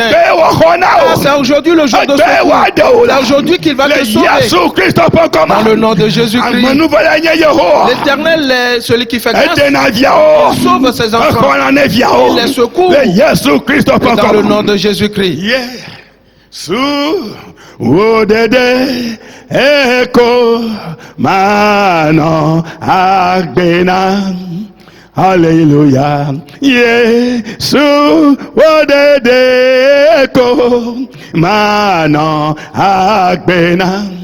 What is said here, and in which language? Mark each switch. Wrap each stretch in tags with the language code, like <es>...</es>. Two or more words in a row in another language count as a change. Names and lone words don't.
<fr>C'est aujourd'hui le jour de secours. C'est aujourd'hui qu'il va te sauver. Dans le nom de Jésus-Christ. L'Éternel est celui qui fait grâce. Il sauve ses enfants. Il les secourt. Dans le nom de Jésus-Christ.</fr> <ee>Wodede eko mano agbena. Hallelujah. Yesu wodede eko mano agbena.</ee>